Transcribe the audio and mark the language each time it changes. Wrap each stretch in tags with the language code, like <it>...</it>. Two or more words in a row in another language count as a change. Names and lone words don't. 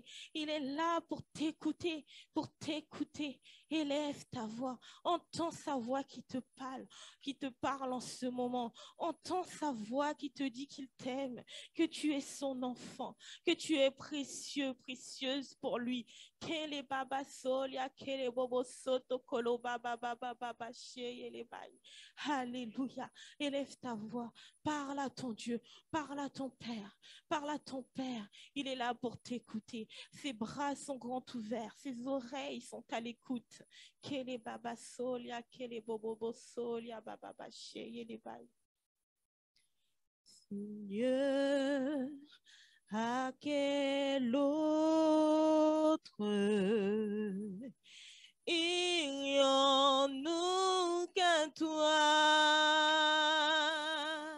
<fr>Il est là pour t'écouter, pour t'écouter. Élève ta voix. Entends sa voix qui te parle en ce moment. Entends sa voix qui te dit qu'il t'aime, que tu es son enfant, que tu es précieux, précieuse pour lui. Kele baba solia, kele bobo soto kolo baba baba baba sheye le bayi. Alléluia. Élève ta voix. Parle à ton Dieu. Parle à ton Père. Parle à ton Père. Il est là pour t'écouter. Ses bras sont grands ouverts. Ses oreilles sont à l'écoute. Kele baba solia, kele bobo solia baba baba sheye le bayi. Seigneur, à quel autre irions-nous qu'à toi?</fr>